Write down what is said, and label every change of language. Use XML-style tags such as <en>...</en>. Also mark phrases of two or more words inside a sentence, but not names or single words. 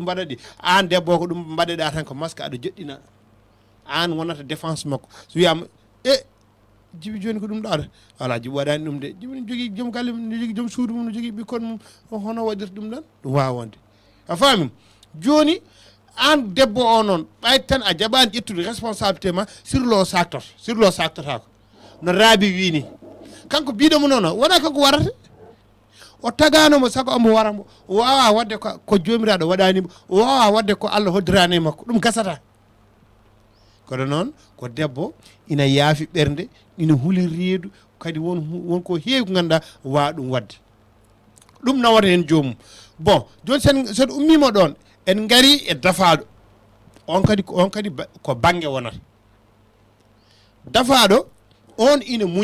<ff>mbaɗa ɗi an debbo ko ɗum mbaɗeɗa tan ko masque aɗa joɗɗina an wonata défense makko so wiyama jibi joni ko ɗum ɗaɗa voilà jibi waɗani ɗum de jibi ne jogui joom galle mum ne jogui joom suudu mum ne jogui ɓikkon mum hono waɗirta ɗum ɗon ɗum wawa wonde a faamim joni an debbo o noon ɓayde tan a jaɓani ƴettude responsabilité ma sur lo saktotako no Raabi wini kanko biɗomo noon wona kanko warata o taganomo saago omo waramo o wawa wadde ko jomiraɗo waɗanimo o wawa wadde ko Allah hoddirani makko ɗum gasata kono noon ko debbo ina yaafi ɓernde ina huuli reedu kadi wonko heewi ko ganduɗa wawa ɗum wadde ɗum nawata hen jomum bon joni sen ummima ɗon en gari e dafaɗo on kadi ko banggue wonata dafaɗo on ina</ff>